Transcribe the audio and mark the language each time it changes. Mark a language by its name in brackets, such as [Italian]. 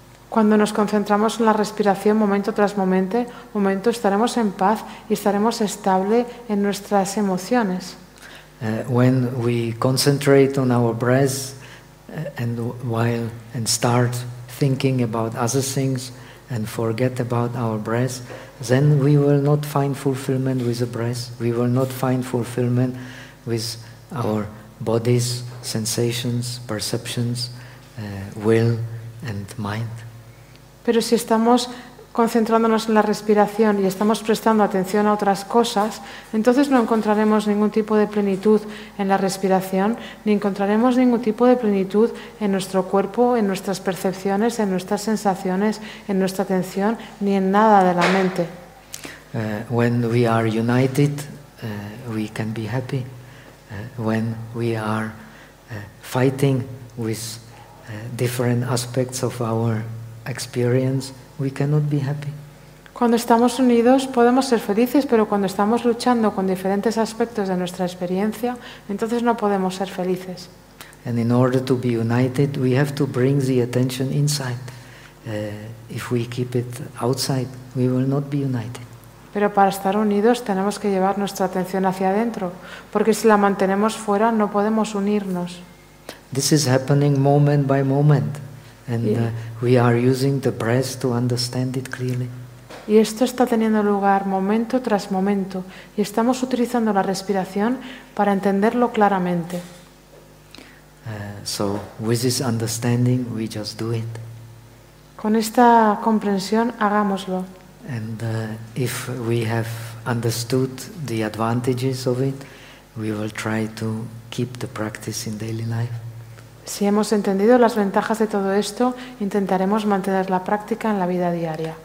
[Spanish] Cuando nos concentramos en la respiración momento tras momento, estaremos en paz y estaremos estable en nuestras emociones. [English] When we concentrate on our breath and start thinking about other things and forget about our breath, then we will not find fulfillment with the breath. We will not find fulfillment with our bodies, sensations, perceptions, will and mind. [Spanish] Pero si estamos concentrándonos en la respiración y estamos prestando atención a otras cosas, entonces no encontraremos ningún tipo de plenitud en la respiración, ni encontraremos ningún tipo de plenitud en nuestro cuerpo, en nuestras percepciones, en nuestras sensaciones, en nuestra atención, ni en nada de la mente. [English] When we are united, we can be happy. When we are fighting with different aspects of our experience, we cannot be happy. [Spanish] Cuando estamos unidos podemos ser felices, pero cuando estamos luchando con diferentes aspectos de nuestra experiencia, entonces no podemos ser felices. [English] And in order to be united, we have to bring the attention inside. If we keep it outside, we will not be united. [Spanish] Pero para estar unidos tenemos que llevar nuestra atención hacia adentro, porque si la mantenemos fuera no podemos unirnos. [English] This is happening moment by moment, and we are using the breath to understand it clearly. [Spanish] Y esto está teniendo lugar momento tras momento, y estamos utilizando la respiración para entenderlo claramente. [English] So with this understanding, we just do it. [Spanish] Con esta comprensión, hagámoslo. [English] And if we have understood the advantages of it, we will try to keep the practice in daily life. [Spanish] Si hemos entendido las ventajas de todo esto, intentaremos mantener la práctica en la vida diaria.